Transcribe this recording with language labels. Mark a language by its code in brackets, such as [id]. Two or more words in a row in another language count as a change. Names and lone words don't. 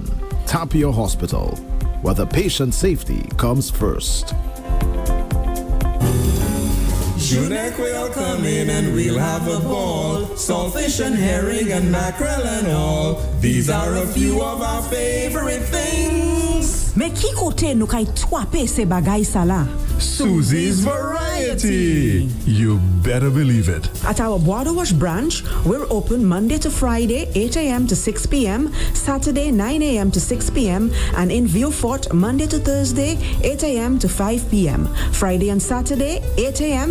[en] Tapio Hospital, where the patient safety comes first. Junek will come in and we'll have a ball. Saltfish and herring and mackerel and all. These are a few of our favorite things. [acf] Mais qui kote nou kay twape se bagay sa la? [en] Susie's Variety. You better believe it. At our Border Wash branch, we're open Monday to Friday, 8 a.m. to 6 p.m., Saturday, 9 a.m. to 6 p.m., and in Vieux-Fort, Monday to Thursday, 8 a.m. to 5 p.m., Friday and Saturday, 8 a.m.